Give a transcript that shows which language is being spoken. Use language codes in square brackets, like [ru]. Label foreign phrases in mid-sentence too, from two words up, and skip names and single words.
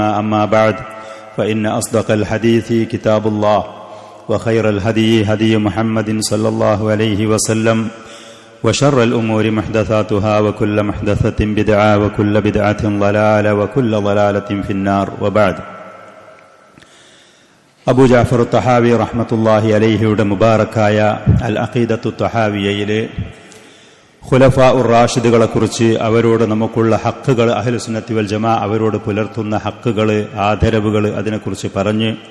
[ar] أما بعد فإن أصدق الحديث كتاب الله وخير الهدي هدي محمد صلى الله عليه وسلم وشر الأمور محدثاتها وكل محدثة بدعة وكل بدعة ضلالة وكل ضلالة في النار. وبعد. [ml] അബൂ ജഅഫർ തഹാവി [ar] رحمة الله عليه [ml] മുബാറക്കായ അൽ അഖീദത്തു തഹാവിയയിലെ ഖുലഫാഉർ റാഷിദുകളെക്കുറിച്ച് അവരോട് നമുക്കുള്ള ഹക്കുകൾ, [ar] أهل السنة والجماعة [ml] അവരോട് പുലർത്തുന്ന ഹക്കുകൾ, ആദരവുകൾ, അതിനെക്കുറിച്ച് പറഞ്ഞ്